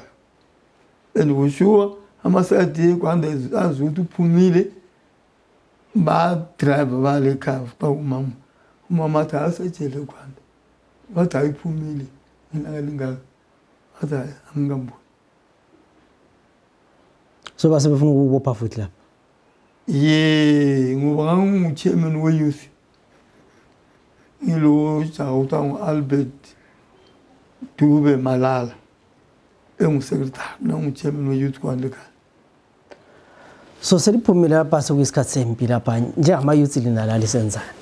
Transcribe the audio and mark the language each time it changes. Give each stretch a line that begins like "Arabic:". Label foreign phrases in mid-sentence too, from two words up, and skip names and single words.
North Ndebele: And kushuwa amasayidi eGwanda azi ukuthi uphumile ba-drive bale ekhaya ba umama athi asejele eGwanda bathi ayiphumile ilanga lingaka athi angikambuyi. So base befuna ukubopha futhi lapha? Ngoba ngangu-chairman we-youth ngilo jaha ngu-Albert Dube Malala engu-secretary nangu-chairman we-youth kwanda ekhaya. So seliphumile lapha sekuyisikhathi sempi lapha njengama-youth linala lisenzani?